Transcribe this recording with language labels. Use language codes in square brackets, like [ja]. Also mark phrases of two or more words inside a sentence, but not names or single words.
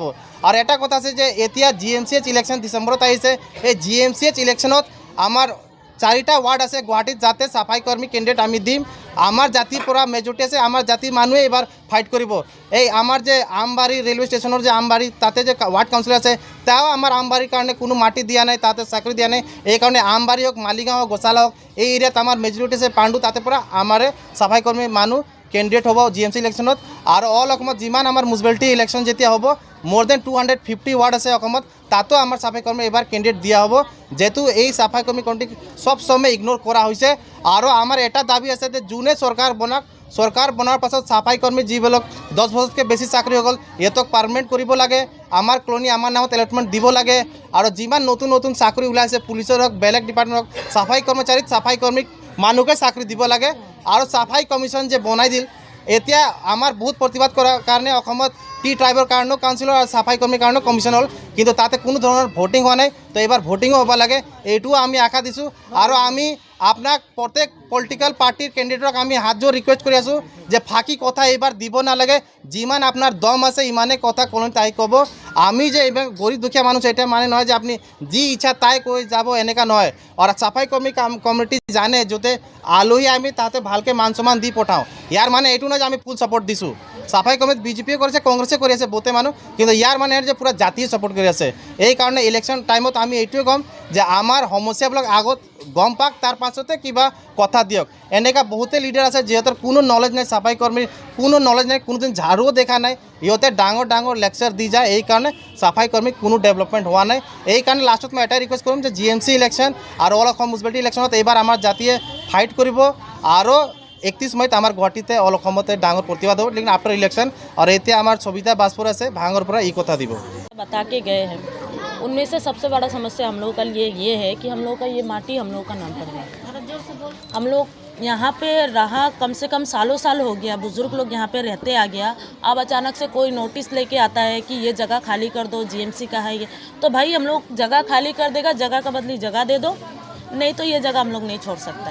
[as] আর এটা কথা আছে যে এতিয়া GMCH ইলেকশন ডিসেম্বরত আহিছে। এই GMCH ইলেকশনত আমার 4টা ওয়ার্ড আছে গুৱাহাটীত যাতে সাফাই কর্মী ক্যান্ডিডেট আমি দিম। আমার জাতির পৰা মেজরিটি আছে, আমার জাতির মানুহে এবার ফাইট কৰিব। এই আমার যে আমবাড়ি রেলওয়ে স্টেশনের যে আমবাড়ি তাতে যে [en] ward councillor [as] আছে তাও আমার আমবাড়ির কারণে কোনো মাটি দিয়া নাই, তাতে চাকরি দিয়া নাই। এই কারণে আমবাড়ি হোক মালিগাঁও হোক গোসালা হোক এই এরিয়াত আমার মেজরিটি আছে পাণ্ডু, তাতে পৰা আমারে সাফাই কর্মী মানুষ ক্যান্ডিডেট হব GMC ইলেকশনত। আর অল অসমত যিমান আমার [en] municipality election [as] যেতিয়া হ'ব মোর দেন 250 ওয়ার্ড আছে অসমত, তাতো আমার সাফাই কর্মী এবার ক্যান্ডিডেট দিয়া হব। যেহেতু এই সাফাই কর্মী কমিটি সব সময় ইগনোর করা হয়েছে। আর আমার এটা দাবি আছে যে যোনে সরকার বনাক, সরকার বনার পাছত সাফাই কর্মী যিবিলাক 10 বছরতকে বেশি চাকরি হৈ গ'ল ইহঁতক পার্মানেন্ট কৰিব লাগে, আমার কলনি আমার নামত এলটমেন্ট দিব লাগে। আর যিমান নতুন নতুন চাকরি ওলাইছে পুলিশের হোক বেলেগ ডিপার্টমেন্ট হোক সাফাই কর্মচারীত সাফাই কর্মীক মানুষকে চাকরি দিব লাগে। আর সাফাই কমিশন যে বনাই দিল এতিয়া আমার বহুত প্রতিবাদ করার কারণে অসমত [en] tea tribe [as] কারণেও কাউন্সিলর আর সাফাই কর্মীর কারণেও কমিশন হল কিন্তু তাতে কোনো ধরনের ভোটিং হওয়া নাই। তো এবার ভোটিংও হবা লাগে এইটোও আমি আশা দিছোঁ। আর আমি আপনাক প্রত্যেক [en] political party [as] ক্যান্ডিডেটক আমি হাত জোর রিকোয়েস্ট করে আছোঁ যে ফাঁকি কথা এবার দিব নালাগে। যিমান আপনার দম আছে ইমানে কথা কলনিত আহি ক'ব। আমি যে এবার গরিব দুখীয়া মানুষ এটা মানে নয় যে আপনি যি ইচ্ছা তাই কৈ যাব এনেকা নয়। আর সাফাই কর্মী কমিটি জানে যাতে আলহী আমি তাতে ভালকে মান সম্মান দি পঠাওঁ। ইয়ার মানে এইটো নয় যে আমি [en] full support [as] দিছোঁ। সাফাই কর্মীত বিজেপিও করেছে কংগ্রেসে কৰি আছে বহুতে মানুষ কিন্তু ইয়ার মানে যে পুরা জাতীয় সাপোর্ট কৰি আছে। এই কারণে [en] election time [as] আমি এইটোৱে কম যে আমার সমস্যাবিলাক আগত গম পাক তার পাছতে কিবা কথা দিয়ক। এনেকা বহুতে লিডার আছে যিহঁতৰ কোনো নলেজ নাই, সাফাই কর্মীর কোনো নলেজ নাই, কোনোদিন ঝাড়ুও দেখা নাই, ইহঁতে ডাঙর ডাঙর লেকচার দি যায়। এই কারণে সাফাই কর্মীর কোনো ডেভেলপমেন্ট হওয়া নাই। এই কারণে লাস্টত মই এটাই রিকোয়েস্ট কৰিম যে GMC ইলেকশন আর অল অসম [en] municipality election [as] এইবার আমার জাতিয়ে ফাইট কৰিব। আৰু 31 মইত আমার গুৱাহাটীতে অল অসমতে ডাঙর প্রতিবাদ হ'ব লেকিন [en] after election. [as] আর এতিয়া আমার সবিতা বাজপুর আছে ভাঙর পৰা এই কথা দিব। [hi] बता के गए हैं उनमें से सबसे बड़ा समस्या हम लोग का ये है कि हम लोग का ये माटी हम लोग का नाम पर है। हम लोग यहाँ पे रहा कम से कम सालों साल हो गया, बुजुर्ग लोग यहाँ पे रहते आ गया। अब अचानक से कोई नोटिस लेके आता है कि ये जगह खाली कर दो, जीएमसी का है ये, तो भाई हम लोग जगह खाली कर देगा, जगह का बदली जगह दे दो, नहीं तो ये जगह हम लोग नहीं छोड़ सकते।